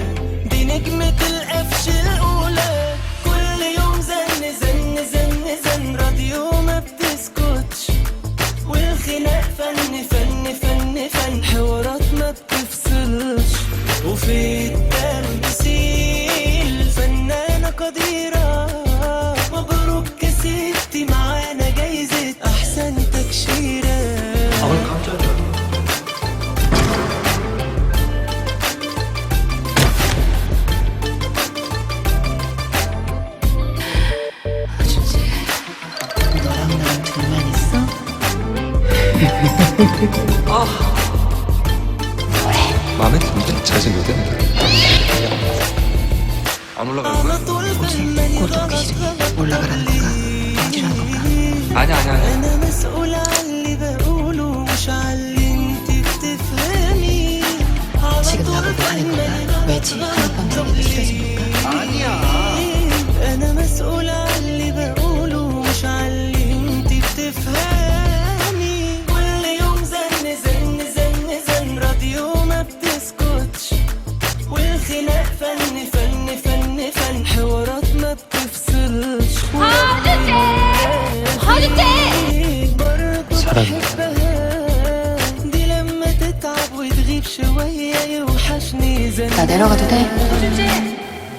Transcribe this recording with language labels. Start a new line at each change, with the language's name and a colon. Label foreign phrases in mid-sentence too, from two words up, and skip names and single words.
Arabic: دي نجمة القفش الأولى، كل يوم زن زن زن زن، راديو ما بتسكتش، والخناق فن فن فن فن، حوارات ما بتفصلش، وفي التمثيل فنانة قديرة. مبروك كسبتي معانا جايزة أحسن تكشيرة.
Korean: 너랑 나랑 둘만 있어? 마음에 드는데? 잘생겼대. 안 올라갈 거야?
Arabic: على طول بالماني
Korean: 꼴도 보기 싫으니 올라가라는 건가? 어디라는 건가? 아니야.
Arabic: أنا مسؤول عن اللي بقوله، مش عن اللي انت بتفهمي. على
Korean: 지금
Arabic: طول
Korean: 나보고 하는 건가?
Arabic: بالماني
Korean: 왜지? 하룻밤 전에도 싫어진 건가?
Arabic: أنا مسؤول عن اللي بقوله، مش عن اللي انت بتفهمي. كل يوم زن زن زن زن، راديو ما بتسكتش، والخناق فن فن فن فن، حوارات ما بتفصلش. برضه بحبها، دي لما تتعب وتغيب شوية يوحشني زن.
Korean: 나 내려가도 돼?